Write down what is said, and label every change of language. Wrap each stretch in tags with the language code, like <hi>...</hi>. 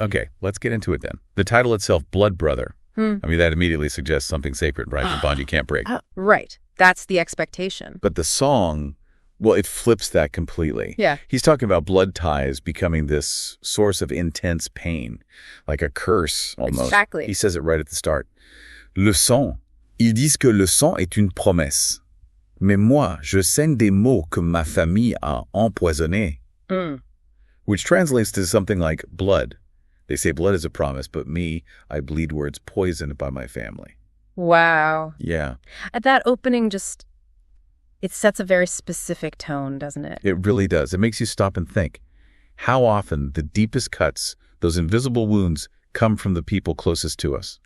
<en>Okay, let's get into it then. The title itself, Blood Brother. I mean, that immediately suggests something sacred, right? A bond you can't break. Right. That's the expectation. But the song, well, it flips that completely. Yeah. He's talking about blood ties becoming this source of intense pain, like a curse almost. Exactly. He says it right at the start.</en> <fr>Le sang. Ils disent que le sang est une promesse. Mais moi, je saigne des mots que ma famille a empoisonnés.</fr> <en>Which translates to something like blood. They say blood is a promise, but me, I bleed words poisoned by my family. Wow. Yeah. At that opening, it sets a very specific tone, doesn't it? It really does. It makes you stop and think. How often the deepest cuts, those invisible wounds, come from the people closest to us.</en>